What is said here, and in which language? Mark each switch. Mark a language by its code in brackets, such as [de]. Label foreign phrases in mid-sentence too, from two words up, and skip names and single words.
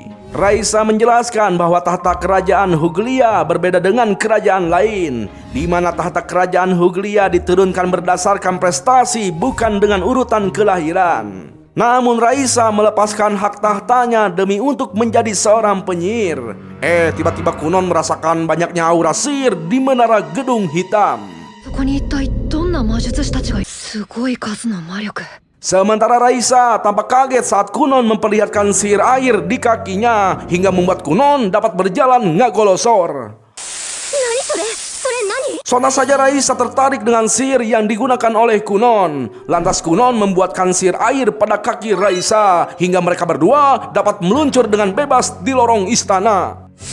[id] Raisa menjelaskan bahwa tahta kerajaan Huglia berbeda dengan kerajaan lain, di mana tahta kerajaan Huglia diturunkan berdasarkan prestasi bukan dengan urutan kelahiran. Namun Raisa melepaskan hak tahtanya demi untuk menjadi seorang penyihir. Tiba-tiba Kunon merasakan banyaknya aura sihir di menara gedung hitam. [ja] そこに一体どんな魔術師たちがすごい数の魔力。 [id] Sementara Raisa tampak kaget saat Kunon memperlihatkan sihir air di kakinya hingga membuat Kunon dapat berjalan ngagolosor. Sontak saja Raisa tertarik dengan sihir yang digunakan oleh Kunon. Lantas Kunon membuatkan sihir air pada kaki Raisa hingga mereka berdua dapat meluncur dengan bebas di lorong istana.